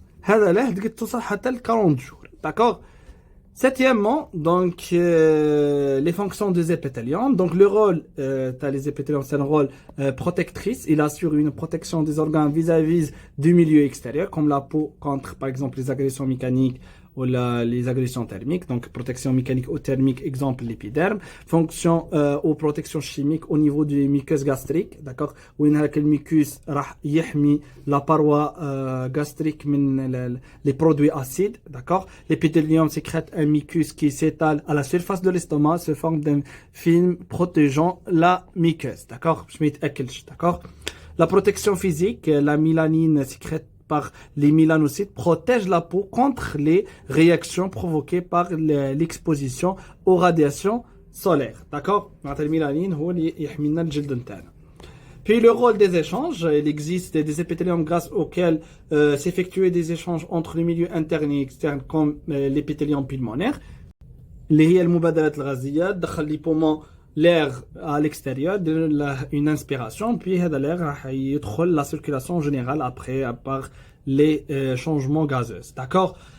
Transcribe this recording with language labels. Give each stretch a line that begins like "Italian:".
Arabic: هذا لا تقدر توصل حتى ل 40 jours.
French: D'accord? Septièmement, donc les fonctions des épithéliums. Donc le rôle les épithéliums, c'est un rôle protectrice. Il assure une protection des organes vis-à-vis du milieu extérieur, comme la peau contre, par exemple, les agressions mécaniques ou les agressions thermiques. Donc protection mécanique ou thermique, exemple l'épiderme. Fonction ou protection chimique au niveau du mucus gastrique. D'accord? Où il y a le mucus
Arabic: راح يحمي
French: la paroi gastrique
Arabic: من
French: les produits acides. D'accord? L'épithélium sécrète un mucus qui s'étale à la surface de l'estomac, se forme d'un film protégeant la muqueuse. D'accord? Je m'étais d'accord? La protection physique, la mélanine sécrète par les mélanocytes protège la peau contre les réactions provoquées par l'exposition aux radiations solaires. D'accord?
Arabic: La mélanine هو اللي يحمينا الجلد نتاعنا.
French: Puis le rôle des échanges, il existe des épithéliums grâce auxquels s'effectuent des échanges entre le milieu interne et externe comme l'épithélium pulmonaire.
Arabic: اللي هي المبادلات الغازية تدخل لي بومون
French: l'air à l'extérieur, une inspiration, puis l'air
Arabic: راح يدخل
French: la circulation générale après à part les changements gazeux. D'accord?